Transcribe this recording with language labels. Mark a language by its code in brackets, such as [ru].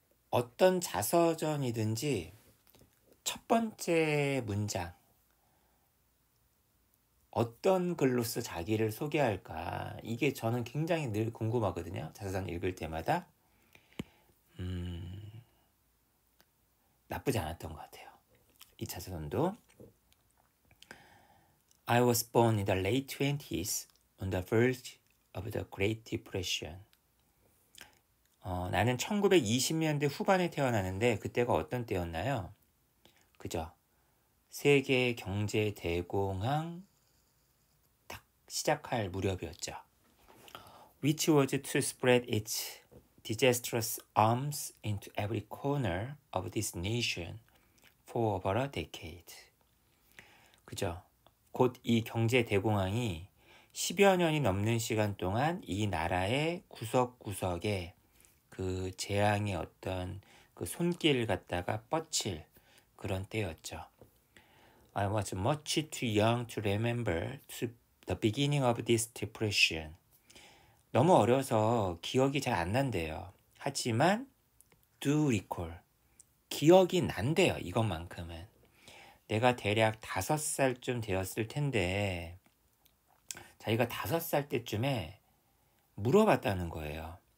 [ko] 어떤 자서전이든지 첫 번째 문장 어떤 글로써 자기를 소개할까 이게 저는 굉장히 늘 궁금하거든요. 자서전 읽을 때마다 나쁘지 않았던 것 같아요. 이 자서전도 [en] I was born in the late 20s on the verge of the Great Depression. [ko] 나는 1920년대 후반에 태어나는데 그때가 어떤 때였나요? 그죠? 세계 경제 대공황 딱 시작할 무렵이었죠. [en] Which was to spread its disastrous arms into every corner of this nation for over a decade. [ko] 그죠? 곧 이 경제 대공황이 10여 년이 넘는 시간 동안 이 나라의 구석구석에 그 재앙의 어떤 그 손길을 갖다가 뻗칠 그런 때였죠. [en] I was much too young to remember the beginning of this depression. [ko] 너무 어려서 기억이 잘 안 난대요. 하지만 [en] do recall. [ko] 기억이 난대요. 이것만큼은. 내가 대략 5살쯤 되었을 텐데 자기가 5살 때쯤에 물어봤다는 거예요.